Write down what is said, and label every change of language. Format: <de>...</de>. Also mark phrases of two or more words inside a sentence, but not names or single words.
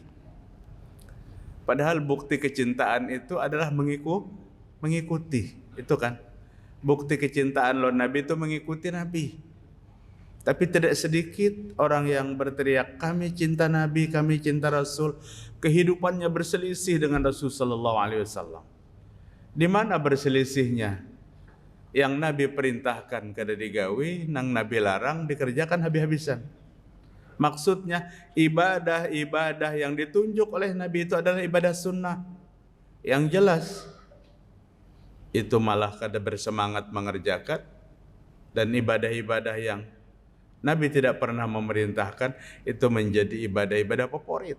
<id>Padahal bukti kecintaan itu adalah mengikuti. Itu kan. Bukti kecintaan lo Nabi itu mengikuti Nabi. Tapi tidak sedikit orang yang berteriak, kami cinta Nabi, kami cinta Rasul. Kehidupannya berselisih dengan Rasul</id> <ar>صلى الله عليه وسلم.</ar> <id>Di mana berselisihnya? Yang Nabi perintahkan</id> <bjn>kada digawi, nang Nabi</bjn> <id>larang dikerjakan habis-habisan. Maksudnya ibadah-ibadah yang ditunjuk oleh Nabi itu adalah ibadah sunnah yang jelas. Itu malah kada bersemangat mengerjakan. Dan ibadah-ibadah yang Nabi tidak pernah memerintahkan itu menjadi ibadah-ibadah favorit.</id>